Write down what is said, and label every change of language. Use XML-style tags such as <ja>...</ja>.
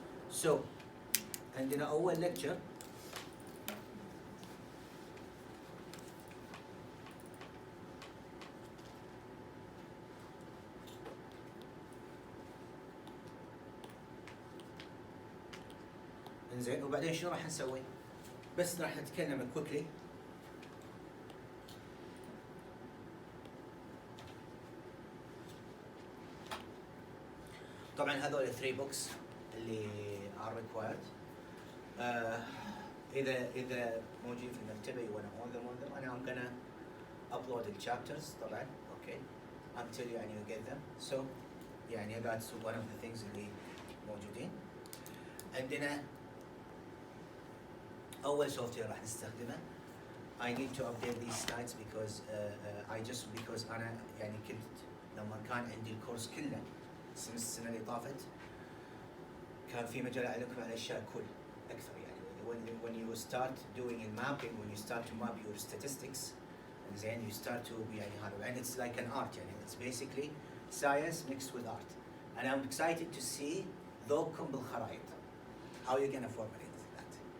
<ar>So, عندنا أول lecture إنزين, وبعدين شو راح نسوي؟ بس راح نتكلم</ar> <en>quickly</en> <ar>طبعا هذول 3 books اللي</ar> <en>are required.</en> <ar>إذا موجودين في المكتبة</ar> <en>you wanna own them أنا I'm gonna upload the chapters طبعا okay until يعني you get them. So يعني that's one of the things اللي</en> <ar>عندنا أول سوفت وير راح نستخدمه.</ar> <en>I need to update these slides because because</en> <ar>أنا يعني كنت لما كان عندي الكورس كله السنة اللي طافت كان في مجال أعلمكم على أشياء أكثر يعني</ar> <en>when you start doing a mapping, when you start to map your statistics, and then you start to يعني هذا, and it's like an art يعني it's basically science mixed with art, and I'm excited to see</en> <ar>ذوقكم بالخرائط</ar> <en>how you're gonna formulate that.</en>